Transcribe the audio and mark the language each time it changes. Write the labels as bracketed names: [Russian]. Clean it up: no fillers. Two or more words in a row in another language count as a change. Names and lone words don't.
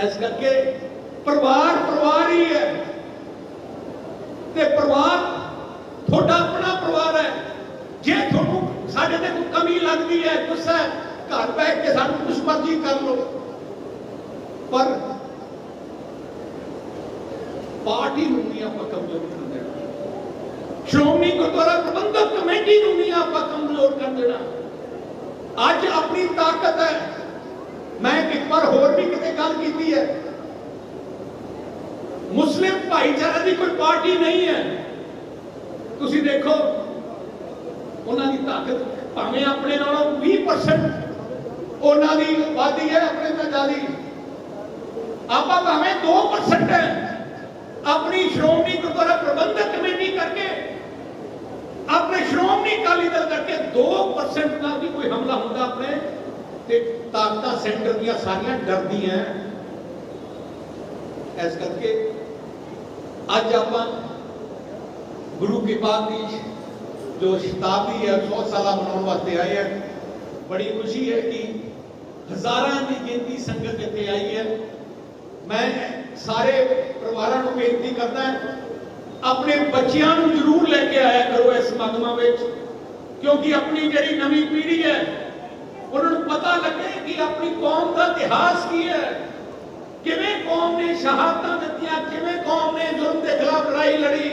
[Punjabi] ਇਸ ਕਰਕੇ ਪਰਿਵਾਰ ਪਰਿਵਾਰ ਹੀ ਹੈ ਤੇ ਪਰਿਵਾਰ ਥੋੜ੍ਹਾ ਆਪਣਾ ਪਰਿਵਾਰ ਹੈ। ਜੇ ਤੁਹਾਨੂੰ ਸਾਡੇ ਤੇ ਕੋਈ ਕਮੀ ਲੱਗਦੀ ਹੈ, ਗੁੱਸਾ ਹੈ, ਘਰ ਬੈਠ ਕੇ ਸਾਨੂੰ ਕੁਝ ਮਰਜ਼ੀ ਕਰ ਲਓ, ਪਰ ਪਾਰਟੀ ਨੂੰ ਨਹੀਂ ਆਪਾਂ ਕਮਜ਼ੋਰ ਕਰ ਦੇਣਾ, ਸ਼੍ਰੋਮਣੀ ਗੁਰਦੁਆਰਾ ਪ੍ਰਬੰਧਕ ਕਮੇਟੀ ਨੂੰ ਨਹੀਂ ਆਪਾਂ ਕਮਜ਼ੋਰ ਕਰ ਦੇਣਾ। ਅੱਜ ਆਪਣੀ ਤਾਕਤ ਹੈ। ਮੈਂ ਇੱਕ ਵਾਰ ਹੋਰ ਭੀ ਕਿਤੇ ਗੱਲ ਕੀਤੀ ਹੈ, ਮੁਸਲਿਮ ਭਾਈਚਾਰੇ ਕੀ ਕੋਈ ਪਾਰਟੀ ਨਹੀਂ ਹੈ। ਤੁਸੀਂ ਦੇਖੋ ਉਨ੍ਹਾਂ ਦੀ ਤਾਕਤ ਭਾਵੇਂ ਆਪਣੇ ਨਾਲੋਂ 20% ਉਨ੍ਹਾਂ ਦੀ ਆਬਾਦੀ ਹੈ, ਆਪਣੇ ਨਾਲੋਂ ਜ਼ਿਆਦਾ, ਆਪਾਂ ਭਾਵੇਂ 2% ਹੈ। ਆਪਣੀ ਸ਼੍ਰੋਮਣੀ ਗੁਰਦੁਆਰਾ ਪ੍ਰਬੰਧਕ ਕਮੇਟੀ ਕਰਕੇ, ਆਪਣੇ ਸ਼੍ਰੋਮਣੀ ਅਕਾਲੀ ਦਲ ਕਰਕੇ 2% ਕਾ ਭੀ ਕੋਈ ਹਮਲਾ ਹੁੰਦਾ ਆਪਣੇ ਤੇ ਤਾਕਤ ਸੈਂਟਰ ਦੀਆਂ ਸਾਰੀਆਂ ਡਰਦੀ ਹੈਂ। ਇਸ ਕਰਕੇ ਅੱਜ ਆਪਾਂ ਗੁਰੂ ਕੀ ਬਾਤ ਕੀ ਜੋ ਸ਼ਤਾਬਦੀ ਹੈ 100 ਸਾਲ ਮਨਾਉਣ ਵਾਸਤੇ ਆਏ ਹੈਂ। ਬੜੀ ਖ਼ੁਸ਼ੀ ਹੈ ਕਿ ਹਜ਼ਾਰਾਂ ਕੀ ਗਿਣਤੀ ਸੰਗਤ ਇੱਥੇ ਆਈ ਹੈ। ਮੈਂ ਸਾਰੇ ਪਰਿਵਾਰਾਂ ਕੋ ਬੇਨਤੀ ਕਰਤਾ ਹੈ, ਆਪਣੇ ਬੱਚਿਆਂ ਕੋ ਜ਼ਰੂਰ ਲੈ ਕੇ ਆਇਆ ਕਰੋ ਇਸ ਸਮਾਗਮਾਂ ਵਿੱਚ, ਕਿਉਂਕਿ ਆਪਣੀ ਜਿਹੜੀ ਨਵੀਂ ਪੀੜ੍ਹੀ ਹੈ ਉਨ੍ਹਾਂ ਨੇ ਪਤਾ ਲੱਗੇ ਕਿ ਆਪਣੀ ਕੌਮ ਕਾ ਇਤਿਹਾਸ ਕੀ ਹੈ, ਕਿਵੇਂ ਕੌਮ ਨੇ ਸ਼ਹਾਦਤਾਂ ਦਿੱਤੀਆਂ, ਕਿਵੇਂ ਕੌਮ ਨੇ ਜ਼ੁਲਮ ਕੇ ਖ਼ਿਲਾਫ਼ ਲੜਾਈ ਲੜੀ।